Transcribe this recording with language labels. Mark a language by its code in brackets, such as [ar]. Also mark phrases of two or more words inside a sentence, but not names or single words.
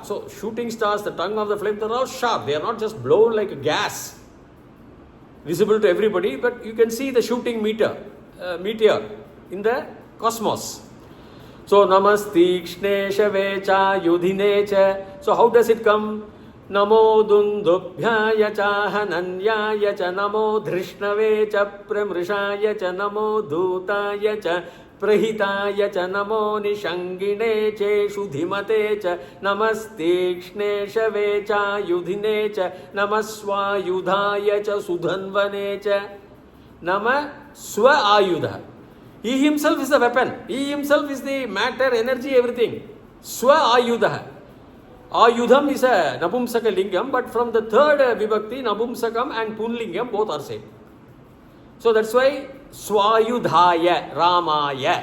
[en] So shooting stars, the tongue of the flame, they are all sharp. They are not just blown like a gas, visible to everybody, but you can see the shooting meteor in the cosmos. [sa] सो नमस्तीक्ष्णे शवेच युधिनेच. [en] So how does it come? [sa] नमो दुन्दुभ्याय च हनन्याय च नमो धृष्णवे च प्रमृशाय च नमो दूताय च प्रहिताय च नमो निषङ्गिणे चे शुधिमते च नमस्तीक्ष्णे शवेच युधिनेच नमस्स्वायुधाय च सुधन्वने च. नम स्व आयुध. [en] He himself is the weapon. He himself is the matter, energy, everything. [sa] स्व आयुध. [en] Ayudham is a [sa] नपुंसक लिङ्गम्, [en] but from the third Vibhakti, Napumsakam and Punlingam both are same. So that's why [sa] स्वायुधाय, रामाय.